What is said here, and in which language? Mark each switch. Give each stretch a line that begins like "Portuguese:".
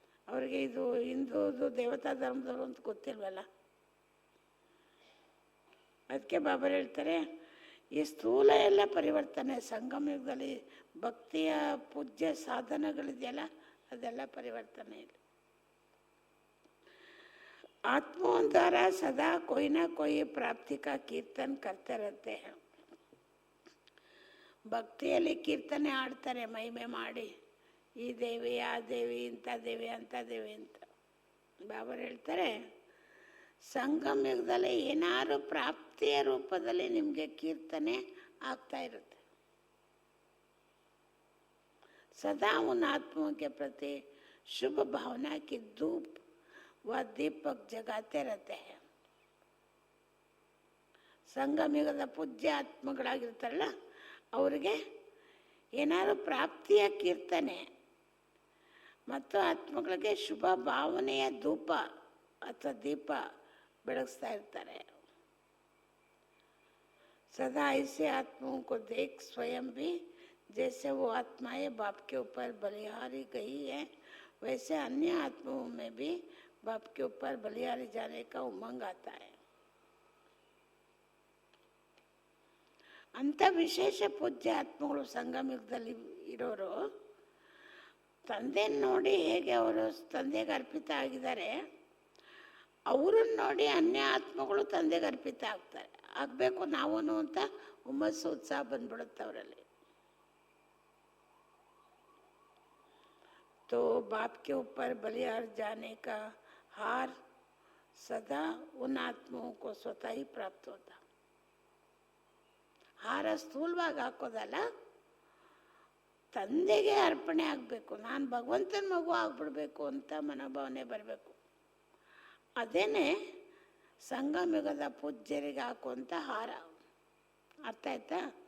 Kannada: ಅವರಿಗೆ ಇದು ಹಿಂದೂದು ದೇವತಾ ಧರ್ಮದವರು ಅಂತ ಗೊತ್ತಿಲ್ವಲ್ಲ. ಅದಕ್ಕೆ ಬಾಬರು ಹೇಳ್ತಾರೆ, ಈ ಸ್ಥೂಲ ಎಲ್ಲ ಪರಿವರ್ತನೆ. ಸಂಗಮ ಯುಗದಲ್ಲಿ ಭಕ್ತಿಯ ಪೂಜ್ಯ ಸಾಧನಗಳಿದೆಯಲ್ಲ, ಅದೆಲ್ಲ ಪರಿವರ್ತನೆ ಇಲ್ಲ.
Hindi: आत्माओं द्वारा सदा कोई ना कोई प्राप्ति का कीर्तन करते रहते हैं.
Kannada: ಭಕ್ತಿಯಲ್ಲಿ ಕೀರ್ತನೆ ಆಡ್ತಾರೆ, ಮಹಿಮೆ ಮಾಡಿ, ಈ ದೇವಿ ಆ ದೇವಿ ಇಂಥ ದೇವಿ ಅಂಥ ದೇವಿ ಅಂತ. ಬಾಬರು ಹೇಳ್ತಾರೆ, ಸಂಗಮ ಯುಗದಲ್ಲಿ ಏನಾದ್ರು ಪ್ರಾಪ್ತಿಯ ರೂಪದಲ್ಲಿ ನಿಮಗೆ ಕೀರ್ತನೆ ಆಗ್ತಾ ಇರುತ್ತೆ.
Hindi: सदा उन आत्माओं के प्रति शुभ भावना की धूप व दीपक जगाते रहते हैं.
Kannada: ಸಂಗಮ ಯುಗದ ಪೂಜ್ಯ ಆತ್ಮಗಳಾಗಿರ್ತಾರಲ್ಲ, ಅವರಿಗೆ ಏನಾದ್ರು ಪ್ರಾಪ್ತಿಯ ಕೀರ್ತನೆ ಮತ್ತು ಆತ್ಮಗಳಿಗೆ ಶುಭ ಭಾವನೆಯ ಧೂಪ ಅಥವಾ ದೀಪ ಬೆಳಗಿಸ್ತಾ ಇರ್ತಾರೆ.
Hindi: सदा ऐसे आत्माओं को देख स्वयं भी जैसे वो आत्माएं बाप के ऊपर बलिहारी गई है, वैसे अन्य आत्माओं में भी बाप के ऊपर बलिहारी जाने का उमंग आता है.
Kannada: ಅಂಥ ವಿಶೇಷ ಪೂಜ್ಯ ಆತ್ಮಗಳು ಸಂಗಮ ಯುಗದಲ್ಲಿ ಇರೋರು ತಂದೆಯನ್ನು ನೋಡಿ ಹೇಗೆ ಅವರು ತಂದೆಗೆ ಅರ್ಪಿತ ಆಗಿದ್ದಾರೆ, ಅವರನ್ನು ನೋಡಿ ಅನ್ಯ ಆತ್ಮಗಳು ತಂದೆಗೆ ಅರ್ಪಿತ ಆಗ್ತಾರೆ. ಆಗಬೇಕು ನಾವೂ ಅಂತ ಹುಮ್ಮಸ್ಸು ಉತ್ಸಾಹ ಬಂದ್ಬಿಡುತ್ತೆ ಅವರಲ್ಲಿ.
Hindi: तो बाप के ऊपर बलिहार जाने का हार सदा उन आत्माओं को स्वतः ही प्राप्त होता.
Kannada: ಹಾರ ಸ್ಥೂಲವಾಗಿ ಹಾಕೋದಲ್ಲ, ತಂದೆಗೆ ಅರ್ಪಣೆ ಆಗಬೇಕು. ನಾನು ಭಗವಂತನ ಮಗು ಆಗ್ಬಿಡ್ಬೇಕು ಅಂತ ಮನೋಭಾವನೆ ಬರಬೇಕು. ಅದೇನೆ ಸಂಗಮಯುಗದ ಪೂಜ್ಯರಿಗೆ ಹಾಕುವಂಥ ಹಾರ. ಅರ್ಥ ಆಯ್ತಾ?